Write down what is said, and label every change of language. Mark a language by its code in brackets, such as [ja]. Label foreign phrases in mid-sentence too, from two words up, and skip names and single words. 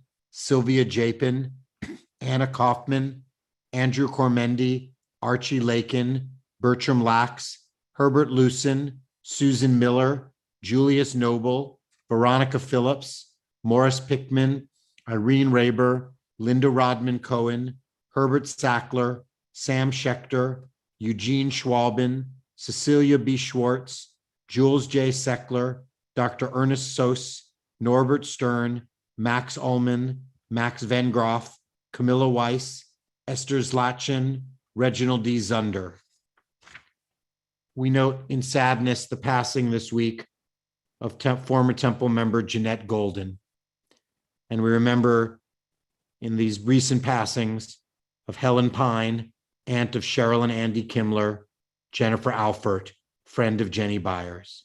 [en] Sylvia Japin, Anna Kaufman, Andrew Cormendi, Archie Lakin, Bertram Lax, Herbert Lucen, Susan Miller, Julius Noble, Veronica Phillips, Morris Pickman, Irene Raber, Linda Rodman Cohen, Herbert Sackler, Sam Schechter, Eugene Schwalben, Cecilia B. Schwartz, Jules J. Seckler, Dr. Ernest Sos, Norbert Stern, Max Ullman, Max Van Groff, Camilla Weiss, Esther Zlatchin, Reginald D. Zunder. We note in sadness the passing this week of former Temple member Jeanette Golden. And we remember in these recent passings of Helen Pine, aunt of Cheryl and Andy Kimler, Jennifer Alfert, friend of Jenny Byers.